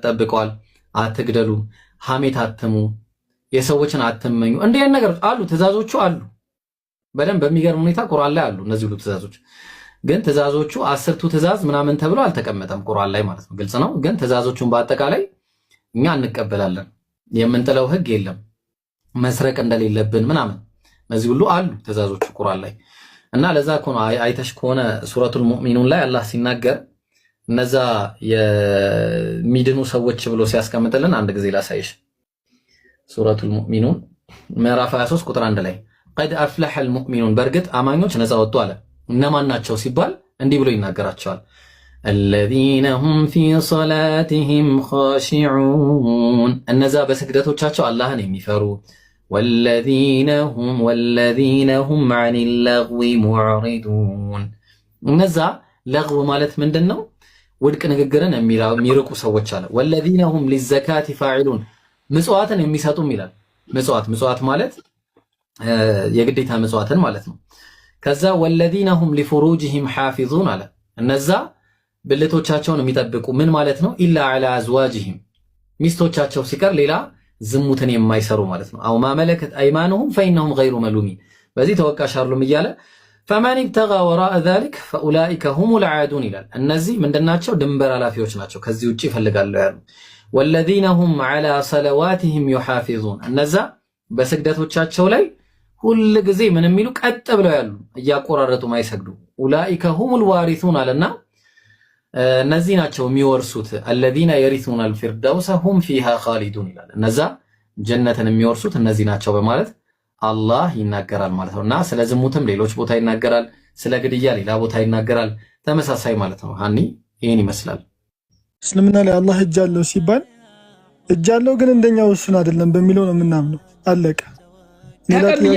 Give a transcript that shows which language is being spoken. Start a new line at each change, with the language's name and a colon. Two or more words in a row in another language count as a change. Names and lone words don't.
Amharic: ጠብቀዋል፣ አትግደሉ፣ ሐሜት አትሙ፣ የሰዎችን አትመኙ። እንዲህ አይነት ነገሮች አሉ፣ ትእዛዞቹ አሉ። በደንብ በሚገርም ሁኔታ ቁርአን ላይ አሉ እነዚህ ሁሉ ትእዛዞች። ግን ትእዛዞቹ 10ቱ ትእዛዝ ምናምን ተብሎ አልተቀመጠም ቁርአን ላይ ማለት ነው። ግልጽ ነው። ግን ትእዛዞቹን በአጠቃላይ እኛ እንቀበላለን። የምንጥለው ህግ የለም፣ መስረቅ እንደሌለብን ምናምን እነዚህ ሁሉ አሉ ትእዛዞቹ ቁርአን ላይ። እና ለዛ እኮ ነው አይተሽ ከሆነ ሱረቱል ሙእሚኑን ላይ አላህ ሲናገር እነዛ የሚድኑ ሰዎች ብሎ ሲያስቀምጥልን አንድ ጊዜ ላሳይሽ። ሱረቱል ሙእሚኑን ምዕራፍ 23 ቁጥር 1 ላይ
Arabic: قد أفلح المؤمنون፣
Amharic: በእርግጥ አማኞች ነፃ ወጡ አለ። እነማን ናቸው ሲባል እንዲህ ብሎ ይናገራቸዋል።
Arabic: الذين هم في صلاتهم خاشعون፣
Amharic: እነዛ በስግደቶቻቸው አላህን የሚፈሩ
Arabic: والذين هم عن اللغو معرضون፣
Amharic: እነዛ ለግው ማለት ምንድነው? ውድቅ ንግግርን የሚርቁ ሰዎች አለ።
Arabic: والذين هم للزكاة فاعلون፣
Amharic: ምጽዋትን የሚሰጡም ይላል። ምጽዋት ማለት የግዴታ ምጽዋትን ማለት ነው። ከዛ
Arabic: والذين هم لفروجهم حافظون
Amharic: አለ። እነዛ ብልቶቻቸውን የሚጠብቁ ምን ማለት ነው? ኢላ
Arabic: على ازواجهم፣
Amharic: ሚስቶቻቸው ሲቀር ሌላ ዝሙትን የማይሰሩ ማለት ነው።
Arabic: أو ما ملكت أيمانهم فإنهم غير ملومين፣
Amharic: በዚህ ተወቃሽ አይደሉም እያለ
Arabic: فمن ابتغى وراء ذلك فأولئك هم العادون
Amharic: ይላል። እነዚህ ምንድናቸው? ድንበር ኃላፊዎች ናቸው፣ ከዚህ ውጪ ይፈልጋሉ ያሉ።
Arabic: والذين هم على صلواتهم يحافظون፣
Amharic: እነዛ በስግደቶቻቸው ላይ ሁሉ ጊዜ ምን የሚሉ ቀጥ ብለው ያሉ እያቆራረጡ ማይሰግዱ።
Arabic: أولئك هم الوارثون
Amharic: አለና እነዚህ ናቸው የሚወርሱት።
Arabic: الذين يرثون الفردوس هم فيها خالدون
Amharic: ይላል። እነዛ ጀነትን የሚወርሱት እነዚህ ናቸው በማለት አላህ ይናገራል ማለት ነው። እና ስለ ዝሙትም ሌሎች ቦታ ይናገራል፣ ስለ ግድያ ሌላ ቦታ ይናገራል። ተመሳሳይ ማለት ነው። ሀኒ ይህን ይመስላል። እስልምና ላይ አላህ እጅ አለው ሲባል እጅ አለው ግን እንደኛው እሱን አይደለም በሚለው ነው የምናምነው። አለቀ። ሌላ ጥያቄ